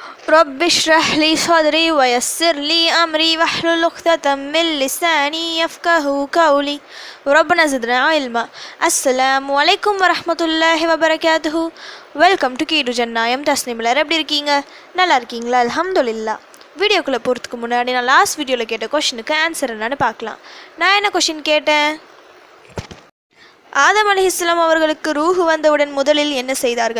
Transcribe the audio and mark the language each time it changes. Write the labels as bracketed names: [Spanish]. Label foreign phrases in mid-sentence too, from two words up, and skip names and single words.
[Arabic] رب اشرح لي صدري ويسر لي أمري واحلل عقدة من لساني يفقهوا قولي ربنا زدنا علما. السلام عليكم ورحمة الله وبركاته. [English] welcome to [Tamil] கீடு ஜன்னாயம் தஸ்னிமிலர். எப்படி இருக்கீங்க? நல்லா இருக்கீங்களா? அல்ஹம்துலில்லாஹ். வீடியோக்குள்ளே போகிறதுக்கு முன்னாடி நான் லாஸ்ட் வீடியோவில் கேட்ட கொஷினுக்கு ஆன்சர் என்னன்னு பார்க்கலாம். நான் என்ன கொஷின் கேட்டேன்? ஆதம் அலைஹிஸ்ஸலாம் அவர்களுக்கு ரூஹு வந்தவுடன் முதலில் என்ன செய்தார்கள்?